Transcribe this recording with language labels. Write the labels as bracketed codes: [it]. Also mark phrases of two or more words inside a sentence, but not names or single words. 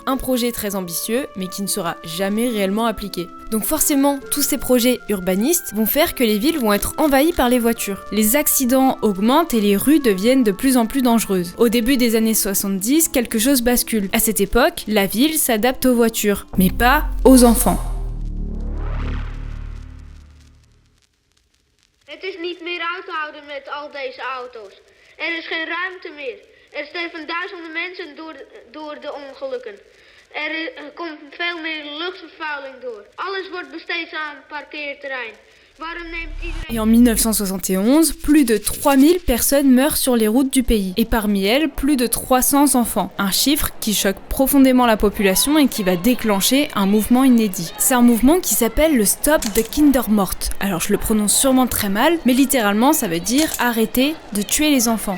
[fr] Un projet très ambitieux, mais qui ne sera jamais réellement appliqué. Donc forcément, tous ces projets urbanistes vont faire que les villes vont être envahies par les voitures. Les accidents augmentent et les rues deviennent de plus en plus dangereuses. Au début des années 70, quelque chose bascule. À cette époque, la ville s'adapte aux voitures, mais pas aux enfants. [nl] Het is niet meer uit te houden met al deze auto's. Er is geen ruimte meer. Er sterven duizenden mensen door de ongelukken. Er komt veel meer luchtvervuiling door. Alles wordt besteed aan parkeerterrein. [fr] Et en 1971, plus de 3000 personnes meurent sur les routes du pays. Et parmi elles, plus de 300 enfants. Un chiffre qui choque profondément la population et qui va déclencher un mouvement inédit. C'est un mouvement qui s'appelle le Stop the Kindermord. Alors je le prononce sûrement très mal, mais littéralement ça veut dire « arrêter de tuer les enfants ».